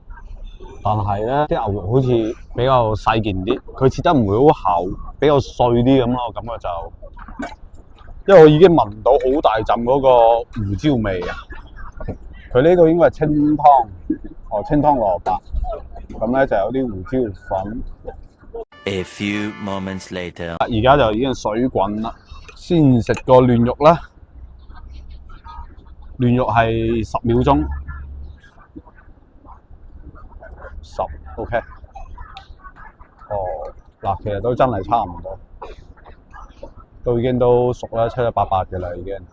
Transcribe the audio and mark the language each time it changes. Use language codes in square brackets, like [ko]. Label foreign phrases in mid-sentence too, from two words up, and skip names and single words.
[yue] 但係咧啲牛肉好似比較細件啲，佢切得唔會好厚，比較碎啲咁咯，我感覺就。因為我已經聞到好大陣嗰個胡椒味啊！佢呢個應該係清湯，清湯蘿蔔，咁咧就有啲胡椒粉。 [en] A few moments later， [yue] 而家就已經水滾啦，先食個嫩肉啦。嫩肉係10秒鐘，10 OK。嗱，其實都真係差唔多。都已經都熟啦，七七八八嘅啦已經。